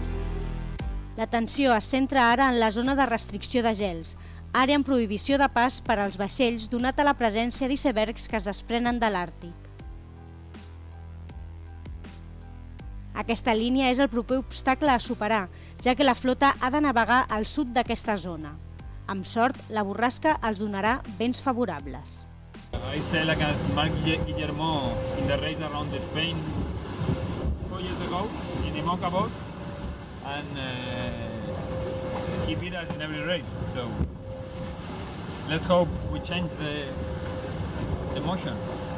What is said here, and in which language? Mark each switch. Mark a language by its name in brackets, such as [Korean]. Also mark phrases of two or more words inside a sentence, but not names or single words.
[Catalan] L'atenció es centra ara en la zona de restricció de gels, àrea amb prohibició de pas per als vaixells donat a la presència d'icebergs que es desprenen de l'Àrtic. Aquesta línia és el proper obstacle a superar, ja que la flota ha de navegar al sud d'aquesta zona. Amb sort, la borrasca els donarà vents favorables. [English] I sailed against Marc Guillermo in the race around Spain 4 years ago in the IMOCA boat, and he beat us in every race. So let's hope we change the motion.